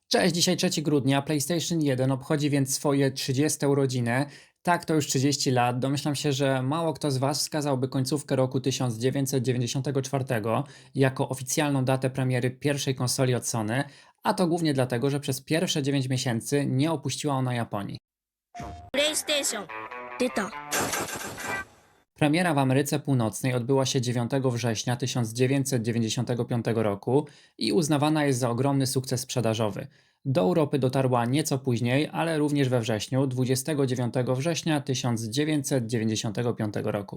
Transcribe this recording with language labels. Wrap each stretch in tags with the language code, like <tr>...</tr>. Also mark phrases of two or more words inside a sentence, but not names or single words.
<pl>Cześć, dzisiaj 3 grudnia, PlayStation 1 obchodzi więc swoje 30 urodziny. Tak, to już 30 lat. Domyślam się, że mało kto z Was wskazałby końcówkę roku 1994 jako oficjalną datę premiery pierwszej konsoli od Sony, a to głównie dlatego, że przez pierwsze 9 miesięcy nie opuściła ona Japonii.</pl> <ja>プレイステーション出た。</ja> <pl>Premiera w Ameryce Północnej odbyła się 9 września 1995 roku i uznawana jest za ogromny sukces sprzedażowy. Do Europy dotarła nieco później, ale również we wrześniu, 29 września 1995 roku.</pl>